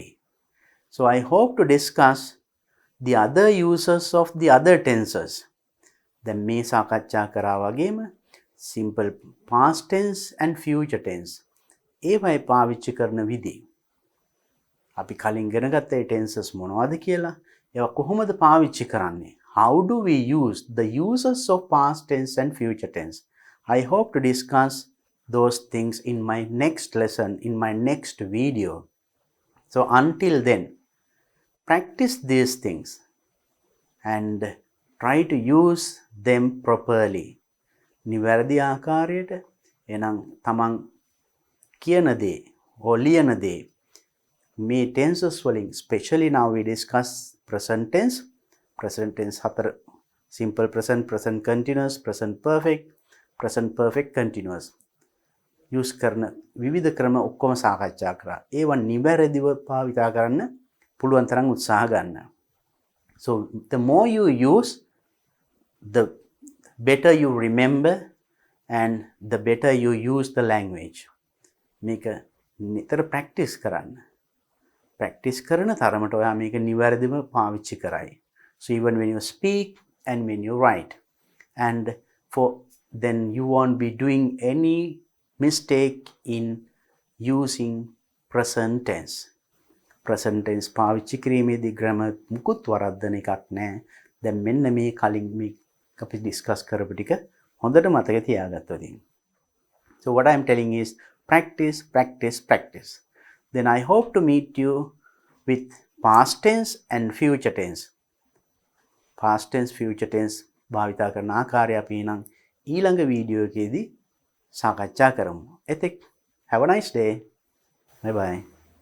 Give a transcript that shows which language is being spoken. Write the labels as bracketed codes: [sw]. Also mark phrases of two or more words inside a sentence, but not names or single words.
[en] So I hope to discuss the other uses of the other tenses. [si] දැන් මේ සාකච්ඡා කරා වගේම [en] simple past tense and future tense. [si] ඒවයි පාවිච්චි කරන විදි. අපි කලින් ඉගෙන ගත්ත ඒ tenses මොනවද කියලා, ඒවා කොහොමද පාවිච්චි කරන්නේ? [en] How do we use the uses of past tense and future tense? I hope to discuss those things in my next lesson, in my next video. So until then, practice these things and try to use them properly. [si] නිවැරදි ආකාරයට එනම් තමන් කියන දේ හෝ ලියන දේ මේ tenses වලින්, [en] especially now we discuss present tense. Present tense හතර, simple present, present continuous, present perfect continuous. [si] use කරන විවිධ ක්‍රම ඔක්කොම සාකච්ඡා කරා. ඒවා නිවැරදිව භාවිතා කරන්න පුළුවන් තරම් උත්සාහ ගන්න. [en] So the more you use, the better you remember and the better you use the language. [si] මේක නිතර practice කරන්න. practice කරන තරමට ඔයා මේක නිවැරදිව පාවිච්චි කරයි. [en] So even when you speak and when you write. and for then you won't be doing any mistake in using present tense. present tense [si] පාවිච්චි කිරීමේදී grammar මුකුත් වරද්දන එකක් නැහැ. දැන් මෙන්න මේ කලින් මේ අපි discuss කරපු ටික හොඳට මතක තියාගත්තොත්. [en] So what I am telling is practice, practice, practice. Then I hope to meet you with past tense and future tense. Past tense, future tense [si] භාවිතා කරන ආකාරය අපි නම් ඊළඟ වීඩියෝ එකේදී සාකච්ඡා කරමු. [en] එතෙක් have a nice day. Bye bye.